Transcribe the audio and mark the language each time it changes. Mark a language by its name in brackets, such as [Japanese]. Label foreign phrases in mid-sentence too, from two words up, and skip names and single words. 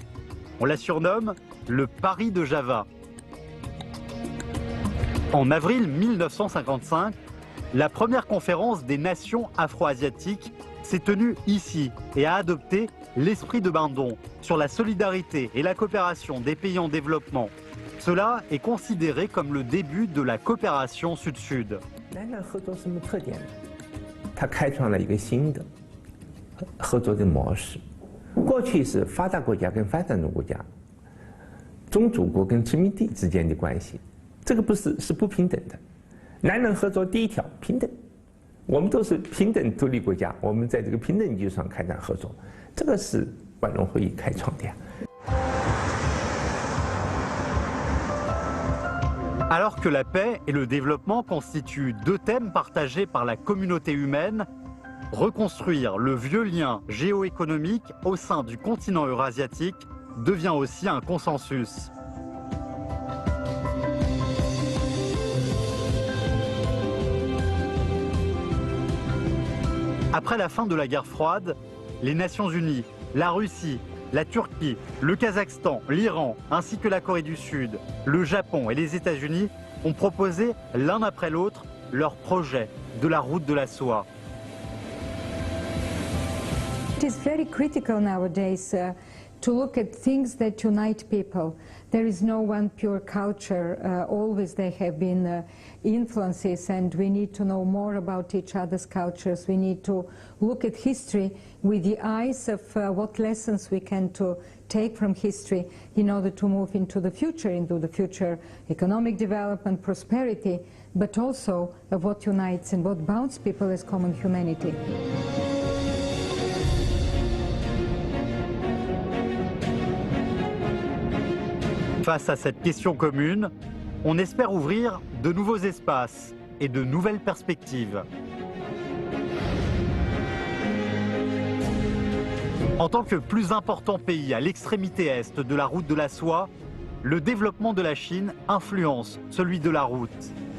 [French] On la surnomme le Paris de Java. En avril 1955, la première conférence des nations afro-asiatiques s'est tenue ici et a adopté l'esprit de Bandung sur la solidarité et la coopération des pays en développement. Cela est considéré comme le début de la coopération sud-sud. [Chinese] 合作的模式，过去是发达国家跟发展中国家、宗主国跟殖民地之间的关系，这个是不平等的。南人合作第一条平等，我们都是平等独立国家，我们在这个平等基础上开展合作，这个是万隆会议开创的呀。 [French] Alors que la paix et le développement constituent deux thèmes partagés par la communauté humaine, reconstruire le vieux lien géoéconomique au sein du continent eurasiatique devient aussi un consensus. Après la fin de la guerre froide, les Nations Unies, la Russie, la Turquie, le Kazakhstan, l'Iran, ainsi que la Corée du Sud, le Japon et les États-Unis ont proposé l'un après l'autre leur projet de la route de la soie. [English] It is very critical nowadays to look at things that unite people. There is no one pure culture. Always there have been influences, and we need to know more about each other's cultures. We need to look at history with the eyes of what lessons we can take from history in order to move into the future economic development, prosperity, but also of what unites and what bounds people as common humanity. [French] Face à cette question commune, on espère ouvrir de nouveaux espaces et de nouvelles perspectives. En tant que plus important pays à l'extrémité est de la route de la soie, le développement de la Chine influence celui de la route.